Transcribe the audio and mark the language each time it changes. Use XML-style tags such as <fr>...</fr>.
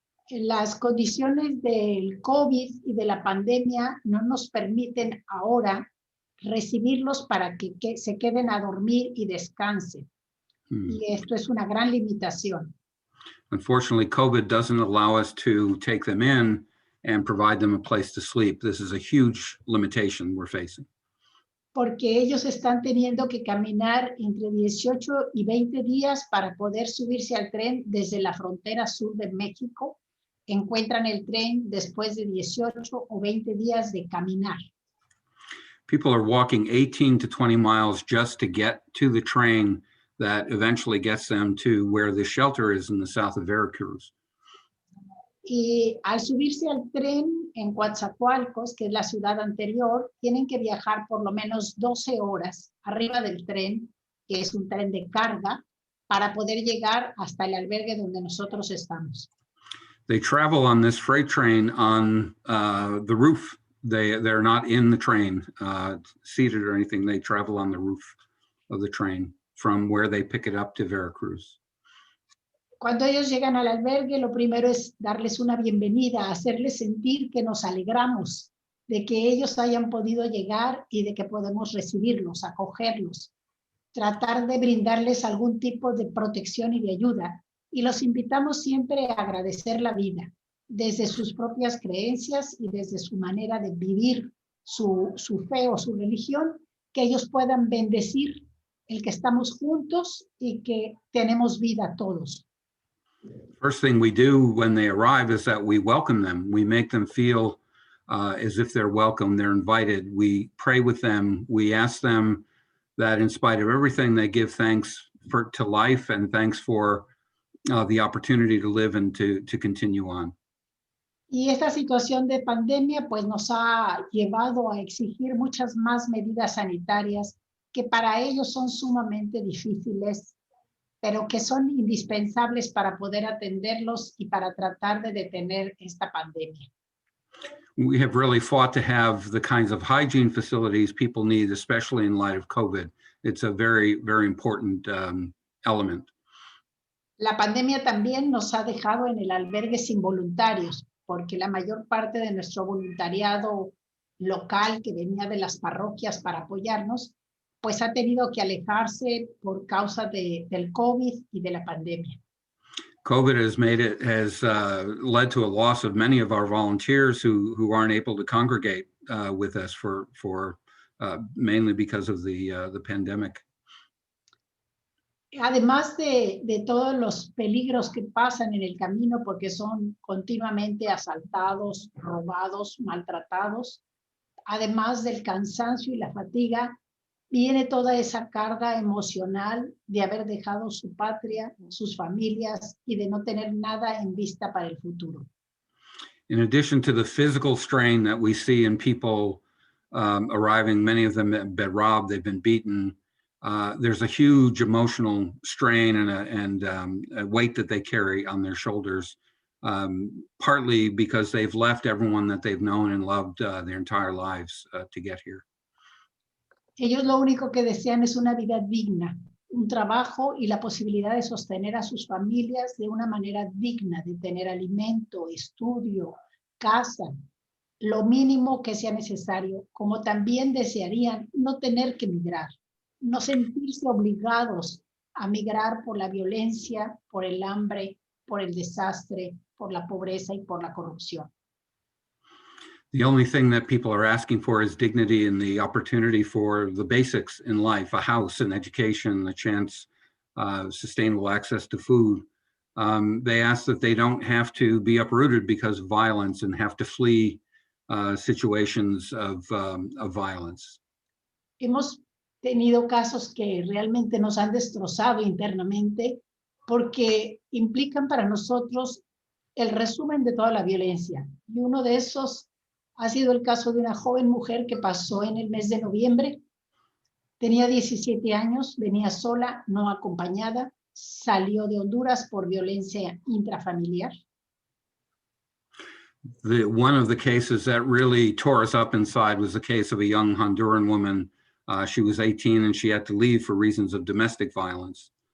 <es>Las condiciones del COVID y de la pandemia no nos permiten ahora recibirlos para que se queden a dormir y descansen. Y esto es una gran limitación.</es> <en>Unfortunately, COVID doesn't allow us to take them in and provide them a place to sleep. This is a huge limitation we're facing.</en> <es>Porque ellos están teniendo que caminar entre 18 y 20 días para poder subirse al tren desde la frontera sur de México. Encuentran el tren después de 18 o 20 días de caminar.</es> <en>People are walking 18 to 20 miles just to get to the train that eventually gets them to where the shelter is in the south of Veracruz.</en> <es>Y al subirse al tren en Coatzacoalcos, que es la ciudad anterior, tienen que viajar por lo menos 12 horas arriba del tren, que es un tren de carga, para poder llegar hasta el albergue donde nosotros estamos.</es> <en>They travel on this freight train on the roof. They're not in the train, seated or anything. They travel on the roof of the train from where they pick it up to Veracruz.</en> <es>Cuando ellos llegan al albergue, lo primero es darles una bienvenida, hacerles sentir que nos alegramos de que ellos hayan podido llegar y de que podemos recibirlos, acogerlos, tratar de brindarles algún tipo de protección y de ayuda. Y los invitamos siempre a agradecer la vida, desde sus propias creencias y desde su manera de vivir su fe o su religión, que ellos puedan bendecir el que estamos juntos y que tenemos vida todos.</es> <en>First thing we do when they arrive is that we welcome them. We make them feel as if they're welcome, they're invited. We pray with them. We ask them that in spite of everything, they give thanks to life and thanks for the opportunity to live and to continue on.</en> <es>Y esta situación de pandemia pues nos ha llevado a exigir muchas más medidas sanitarias que para ellos son sumamente difíciles, pero que son indispensables para poder atenderlos y para tratar de detener esta pandemia.</es> <en>We have really fought to have the kinds of hygiene facilities people need, especially in light of COVID. It's a very, very important element.</en> <es>La pandemia también nos ha dejado en el albergue sin voluntarios, porque la mayor parte de nuestro voluntariado local que venía de las parroquias para apoyarnos, pues ha tenido que alejarse por causa del COVID y de la pandemia.</es> <en>COVID has led to a loss of many of our volunteers who aren't able to congregate with us for mainly because of the pandemic.</en> <es>Además de todos los peligros que pasan en el camino porque son continuamente asaltados, robados, maltratados, además del cansancio y la fatiga, viene toda esa carga emocional de haber dejado su patria, sus familias y de no tener nada en vista para el futuro.</es> <en>In addition to the physical strain that we see in people arriving, many of them have been robbed, they've been beaten. There's a huge emotional strain and a weight that they carry on their shoulders, partly because they've left everyone that they've known and loved their entire lives to get here.</en> <es>Ellos lo único que desean es una vida digna, un trabajo y la posibilidad de sostener a sus familias de una manera digna, de tener alimento, estudio, casa, lo mínimo que sea necesario, como también desearían no tener que migrar, no sentirse obligados a migrar por la violencia, por el hambre, por el desastre, por la pobreza y por la corrupción.</es> <en>The only thing that people are asking for is dignity and the opportunity for the basics in life, a house, an education, a chance, sustainable access to food. They ask that they don't have to be uprooted because of violence and have to flee situations of violence.</en> <es>Hemos tenido casos que realmente nos han destrozado internamente porque implican para nosotros el resumen de toda la violencia. Y uno de esos ha sido el caso de una joven mujer que pasó en el mes de noviembre. Tenía 17 años, venía sola, no acompañada, salió de Honduras por violencia intrafamiliar.</es> <en>One of the cases that really tore us up inside was the case of a young Honduran woman. She was 18 and she had to leave for reasons of domestic violence.</en>